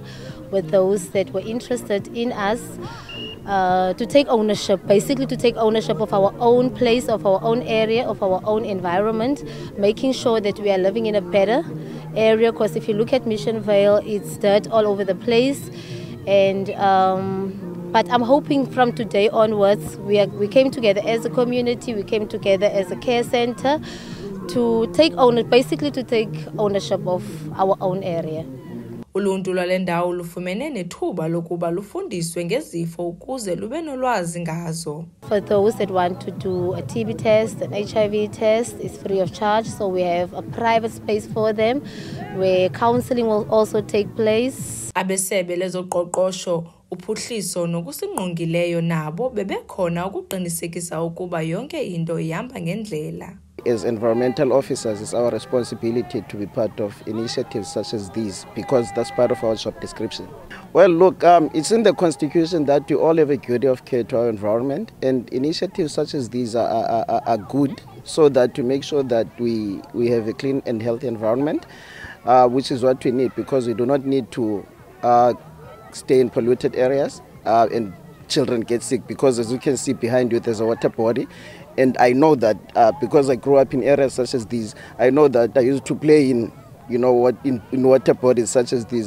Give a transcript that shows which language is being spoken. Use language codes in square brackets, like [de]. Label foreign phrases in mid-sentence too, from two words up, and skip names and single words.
[en] with those that were interested in us to take ownership, basically to take ownership of our own place, of our own area, of our own environment, making sure that we are living in a better area, because if you look at Missionville, it's dirt all over the place, and but I'm hoping from today onwards, we came together as a community, we came together as a care center to take ownership of our own area. [xh] Uluntu lwale ndawo lufumene nethuba lokuba lufundiswe ngezifo ukuze lube nolwazi ngazo. [en] For those that want to do a TB test, an HIV test, it's free of charge, so we have a private space for them where counseling will also take place. [xh] Abesebe lezoqoqosho uphuhliso nokusingqongileyo nabo bebekhona ukuqinisekisa ukuba yonke into ihamba ngendlela. [en] As environmental officers, it's our responsibility to be part of initiatives such as these because that's part of our job description. Well, look, it's in the Constitution that we all have a duty of care to our environment, and initiatives such as these are good so that to make sure that we have a clean and healthy environment, which is what we need, because we do not need to stay in polluted areas and children get sick, because as you can see behind you there's a water body, and I know that because I grew up in areas such as these, I know that I used to play in water bodies such as these.